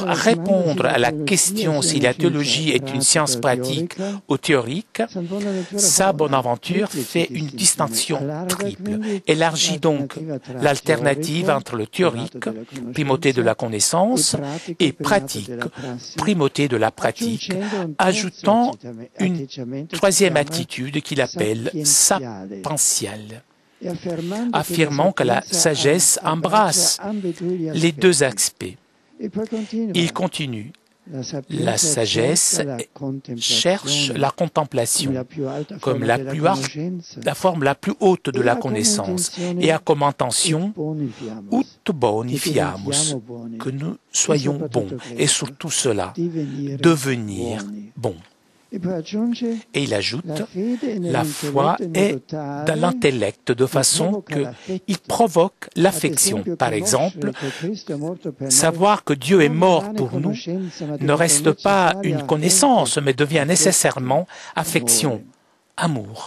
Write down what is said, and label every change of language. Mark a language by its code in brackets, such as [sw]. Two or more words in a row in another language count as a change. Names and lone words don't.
[fr] répondre à la question si la théologie est une science pratique ou théorique, saint Bonaventure fait une distinction triple, élargit donc l'alternative entre le théorique, primauté de la connaissance, et pratique, primauté de la pratique, ajoutant une troisième attitude qu'il appelle sapientiale, affirmant que la sagesse embrasse les deux aspects. Il continue. La sagesse cherche la contemplation comme la forme la plus haute de la connaissance et a comme intention [la] ut boni fiamus, [fr] que nous soyons bons et surtout cela, devenir bons. Et il ajoute, la foi est dans l'intellect de façon qu'il provoque l'affection. Par exemple, savoir que Dieu est mort pour nous ne reste pas une connaissance, mais devient nécessairement affection, amour.